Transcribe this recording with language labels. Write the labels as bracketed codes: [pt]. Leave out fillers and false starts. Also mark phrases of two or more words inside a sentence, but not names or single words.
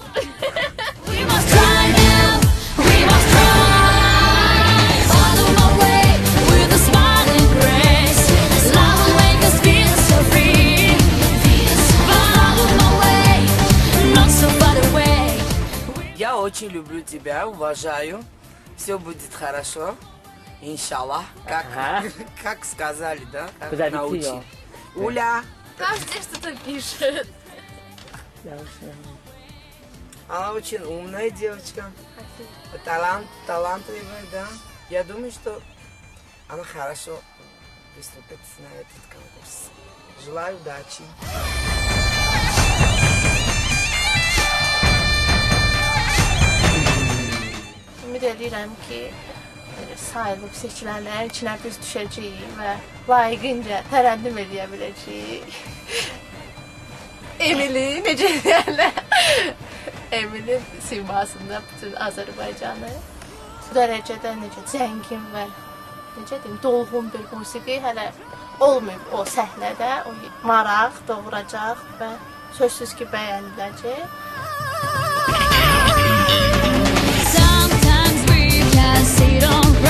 [en] We must try now. We must try. Follow my way with a smiling grace. Love will make us feel so free. Follow my way, not so far away. [ru] Я очень люблю тебя, уважаю. Все будет хорошо. Иншаллах. Как сказали, да? Как научили. Уля. Каждый что-то пишет. Она очень умная девочка. Талантливая, да. Я думаю, что она хорошо выступит на этот конкурс. Желаю удачи. [az] Ümid edirəm ki, sayılıb seçilənlərin içinə biz düşəcəyik və layiqincə tərənnüm edə biləcəyik. Emili, necə deyərlər? Emilin simasında bütün Azərbaycanı bu dərəcədə necə zəngin və necə deyim, dolğun bir musiqi hələ olmayıb o səhnədə. O maraq doğuracaq və sözsüz ki, bəyəniləcək. [en] Sometimes we can sit on